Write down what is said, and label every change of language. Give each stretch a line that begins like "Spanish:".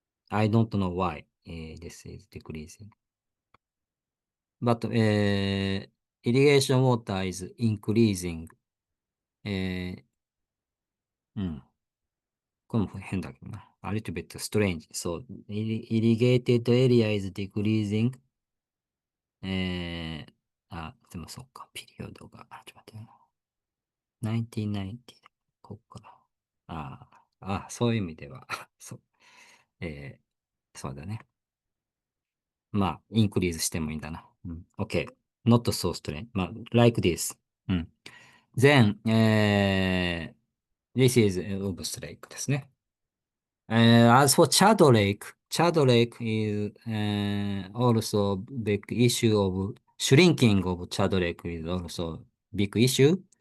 English: I don't know why this is decreasing. But irrigation water is increasing.
Japanese: これも変だけどな。
English: a little bit strange. So irrigated area is decreasing.
Japanese: でもそうか、ピリオドが、ちょっと待ってよ。 1990、ここから。そういう意味では、そう。そうだね。まあ、インクリーズしてもいいんだな。
English: OK. Not so strange. まあ、like this. Then, this is Ubus Lake
Japanese: ですね。
English: As for Chad Lake is also big issue of shrinking of Chad Lake is also big issue.